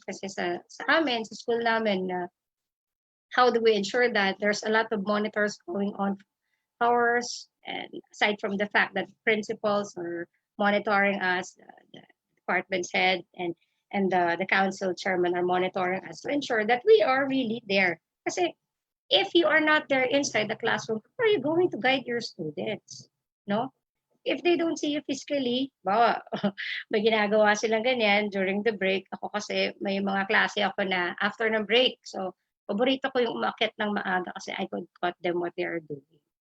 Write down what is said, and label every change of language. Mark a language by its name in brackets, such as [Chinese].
[Filipino] Kasi sa amin, sa school namin, [English] how do we ensure that there's a lot of monitors going on hours, and aside from the fact that principals are monitoring us, the department's head and the council chairman are monitoring us to ensure that we are really there. Kasi if you are not there inside the classroom, how are you going to guide your students? No? If they don't see you physically, [Filipino] bawa, may ginagawa silang ganyan [English] during the break. [Filipino] Ako kasi may mga klase ako na [English] after [Filipino] ng break. [English] So, [Filipino] paborito ko yung umakyat ng maaga [English] kasi I could caught them what they are doing.